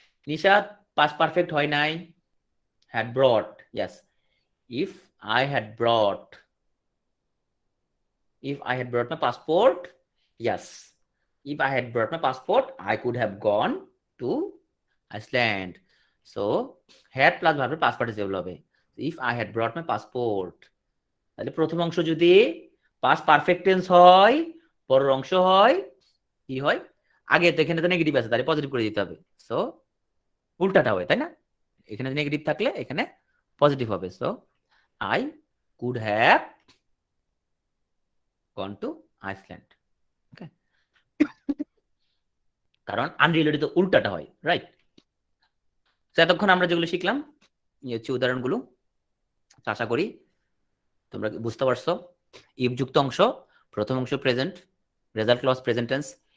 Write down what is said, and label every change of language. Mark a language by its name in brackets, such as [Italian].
[Bangla] Nishad past perfect হয় নাই, [English] had brought, yes. If I had brought, if I had brought my passport, yes. If I had brought my passport, I could have gone to Iceland. So had plus verb past participle হবে। If I had brought my passport, [Bangla] তাহলে প্রথম অংশ যদি past perfect tense হয়, পরের অংশ হয় কি হয়? আগে তো এখানে তো নেগেটিভ আছে, তাহলে পজিটিভ করে দিতে হবে। সো উল্টাটা হবে, তাই না? এখানে নেগেটিভ থাকলে এখানে পজিটিভ হবে। [English] So I could have gone to Iceland. [Bangla] Okay, কারণ আনরিলেটেড তো উল্টাটা হয়, রাইট? এতক্ষণ আমরা যেগুলো শিখলাম এই হচ্ছে উদাহরণগুলো। আশা করি তোমরা বুঝতে পারছো। ইফ যুক্ত অংশ, প্রথম অংশ present, result clause present tense.